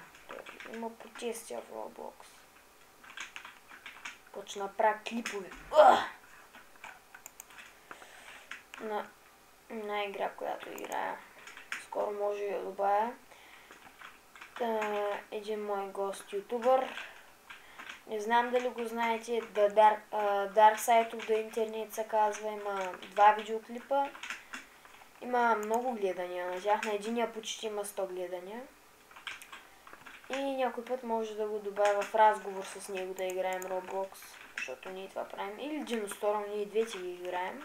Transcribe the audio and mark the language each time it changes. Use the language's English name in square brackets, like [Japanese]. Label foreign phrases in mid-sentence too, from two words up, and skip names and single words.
[Bulgarian] Има протести в Roblox. Почна да правя клипове. На игра, която играя. Скоро може да добавя. Един мой гост ютубър. Не знам дали го знаете. Dark Side of the Internet се казва. Има 2 видеоклипа. Има много гледания на тях. На единия почти има 100 гледания. И някой път може да го добавя в разговор с него да играем Roblox. Защото ние това правим. Или Dinosaur, ние двете ги играем.